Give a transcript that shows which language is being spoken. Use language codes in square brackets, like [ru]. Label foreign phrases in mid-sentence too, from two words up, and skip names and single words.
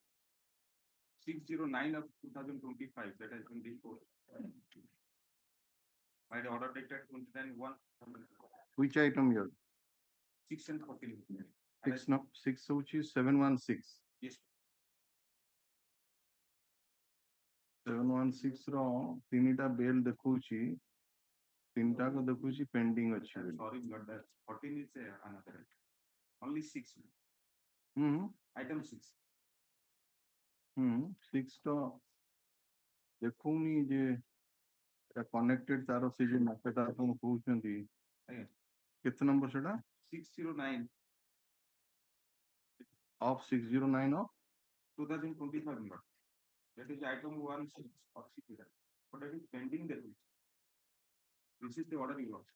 [en] 609 of 2025 that has been disposed by the order dated 29/1. which item here? 6 and 14. 6 which is 716. Yes. [or] 716 ର ତିନିଟା ବେଲ୍ ଦେଖଉଛି ତିନିଟାକୁ ଦେଖଉଛି ପେଣ୍ଡିଂ ଅଛି ବୋଲି। [en] Sorry, but that 14 is another. Only 6. Item 6. [or] 6 ତ ଦେଖଉନି ଯେ କନେକ୍ଟେଡ ତାର ସେ ଯେ ମାପଟା ଆପଣ କହୁଛନ୍ତି କେତେ ନମ୍ବର ସେଟା [en] 609 of 609 of 2025 number. That is item 16 of 6. But that is pending there. This is the order you got.